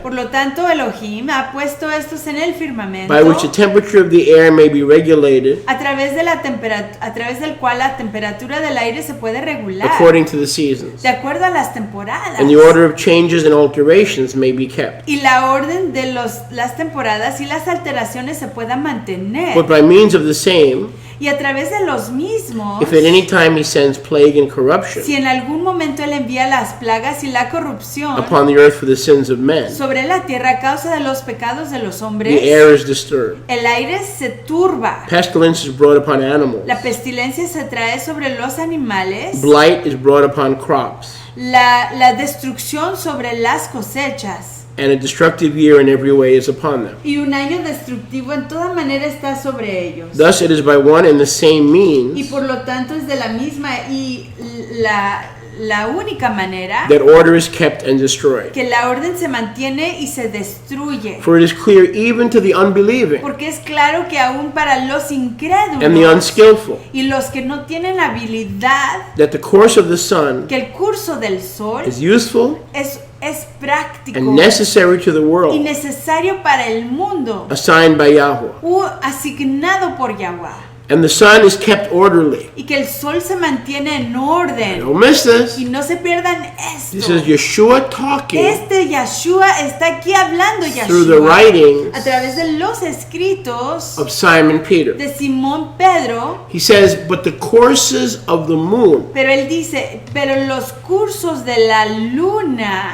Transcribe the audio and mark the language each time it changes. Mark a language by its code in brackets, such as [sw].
[es] Por lo tanto, Elohim ha puesto estos en el firmamento, [en] by which the temperature of the air may be regulated [es] a través del cual la temperatura del aire se puede regular [en] according to the seasons, [es] de acuerdo a las temporadas. [en] and the order of changes and alterations may be kept. [es] Y la orden de las temporadas y las alteraciones se puedan mantener. [en] But by means of the same, [es] Y a través de los mismos, [en] if at any time he sends plague and corruption [es] si en algún momento Él envía las plagas y la corrupción [en] upon the earth for the sins of men, [es] sobre la tierra a causa de los pecados de los [en] the [es] hombres, [en] air is disturbed. [es] el aire se turba. [en] Pestilence is brought upon animals. [es] La pestilencia se trae sobre los animales. [en] Blight is brought upon crops, [es] La destrucción sobre las cosechas. [en] and a destructive year in every way is upon them. [es] Y un año destructivo en toda manera está sobre ellos. [en] Thus it is by one and the same [es] Y [en] means [es] por lo tanto es de la misma y la única manera [en] that order is kept and destroyed. [es] que la orden se mantiene y se destruye. [en] For it is clear even to the unbelieving [es] Porque es claro que aún para los [en] and the [es] incrédulos [en] unskillful [es] y los que no tienen habilidad, [en] that the course of the sun [es] que el curso del sol [en] is useful [es] es práctico [en] and necessary to the [es] y [en] world, [es] necesario para el mundo, [en] assigned by Yahweh. [es] asignado por Yahweh. [en] And the sun is kept orderly. [es] Y que el sol se mantiene en orden. [en] Don't miss this. [es] Y no se pierdan [en] This [es] esto. [en] is Yeshua talking [es] Yeshua está aquí hablando, [en] through the [es] Yeshua, [en] writings [es] a través de los escritos [en] of Simon Peter. [es] de Simón Pedro. [en] He says, but the courses of the moon, [es] Pero él dice, pero los cursos de la luna,